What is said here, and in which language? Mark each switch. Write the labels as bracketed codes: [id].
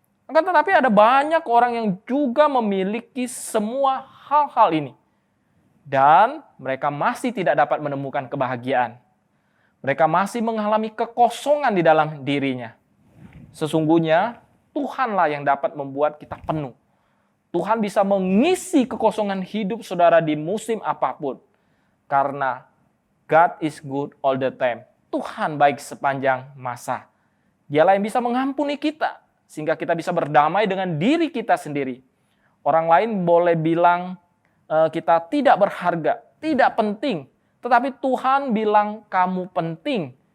[id] Akan tetapi ada banyak orang yang juga memiliki semua hal-hal ini. Dan mereka masih tidak dapat menemukan kebahagiaan. Mereka masih mengalami kekosongan di dalam dirinya. Sesungguhnya Tuhanlah yang dapat membuat kita penuh. Tuhan bisa mengisi kekosongan hidup saudara di musim apapun. [en] Karena God is good all the time. [id] Tuhan baik sepanjang masa. Dialah yang bisa mengampuni kita. Sehingga kita bisa berdamai dengan diri kita sendiri. Orang lain boleh bilang kita tidak berharga, tidak penting. Tetapi Tuhan bilang kamu penting.